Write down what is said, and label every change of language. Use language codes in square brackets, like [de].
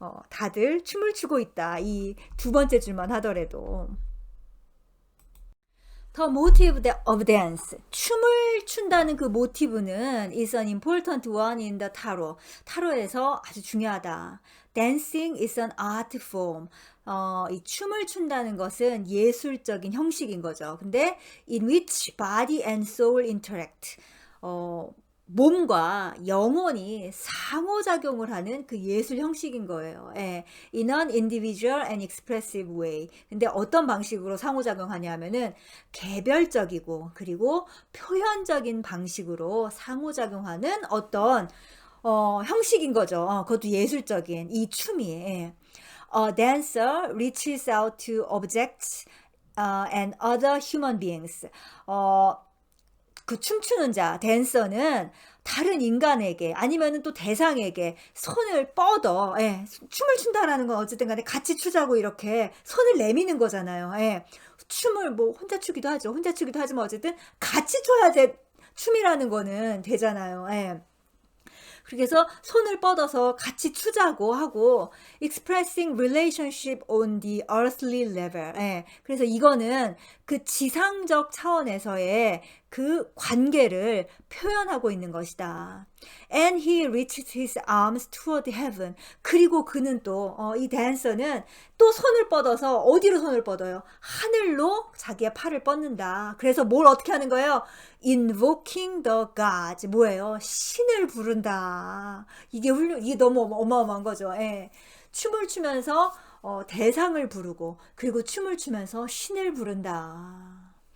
[ko] 다들 춤을 추고 있다. 이 두 번째 줄만 하더라도. [en] The motive of dance. [ko] 춤을 춘다는 그 모티브는 [en] is an important one in the tarot. [ko] 타로에서 아주 중요하다. [en] Dancing is an art form. [ko] 이 춤을 춘다는 것은 예술적인 형식인 거죠. [en] 근데 in which body and soul interact. [ko] 몸과 영혼이 상호작용을 하는 그 예술 형식인 거예요. 예. [en] In an individual and expressive way. [ko] 근데 어떤 방식으로 상호작용하냐면은 개별적이고 그리고 표현적인 방식으로 상호작용하는 어떤 형식인 거죠. 그것도 예술적인 이 춤이. 예. [en] A dancer reaches out to objects and other human beings. [ko] 그 춤추는 자, 댄서는 다른 인간에게 아니면은 또 대상에게 손을 뻗어. 예, 춤을 춘다라는 건 어쨌든 간에 같이 추자고 이렇게 손을 내미는 거잖아요. 예, 춤을 뭐 혼자 추기도 하죠. 혼자 추기도 하지만 어쨌든 같이 춰야 춤이라는 거는 되잖아요. 예. 그래서 손을 뻗어서 같이 추자고 하고 [en] expressing relationship on the earthly level. [ko] 예. 그래서 이거는 그 지상적 차원에서의 그 관계를 표현하고 있는 것이다. [en] And he reached his arms toward heaven. [ko] 그리고 그는 또 이 댄서는 또 손을 뻗어서 어디로 손을 뻗어요? 하늘로 자기의 팔을 뻗는다. 그래서 뭘 어떻게 하는 거예요? [en] Invoking the gods. [ko] 뭐예요? 신을 부른다. 이게 너무 어마어마한 거죠. 예. 춤을 추면서 대상을 부르고 그리고 춤을 추면서 신을 부른다.